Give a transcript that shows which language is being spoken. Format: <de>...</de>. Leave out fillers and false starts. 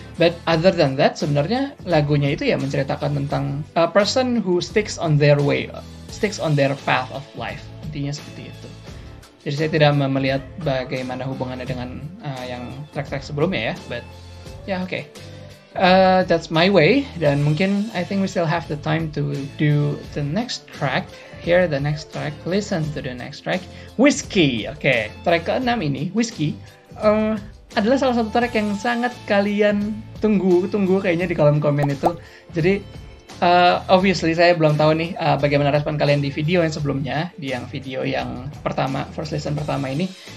<en>But other than that,</en> <id>sebenarnya lagunya itu ya menceritakan tentang</id> <en>a person who sticks on their way, sticks on their path of life.</en> <id>Intinya seperti itu. Jadi saya tidak melihat bagaimana hubungannya dengan yang track-track sebelumnya ya.</id> <en>But yeah, okay. That's my way.</en> <id>Dan mungkin</id> <en>I think we still have the time to do the next track. Hear the next track. Listen to the next track. Whiskey.</en> <id>Oke, track ke-6 ini, Whiskey, adalah salah satu track yang sangat kalian tunggu kayaknya di kolom komen itu. Jadi obviously saya belum tahu nih bagaimana respon kalian di video yang sebelumnya, di yang video yang pertama,</id> <en>first listen</en> <id>pertama ini.</id>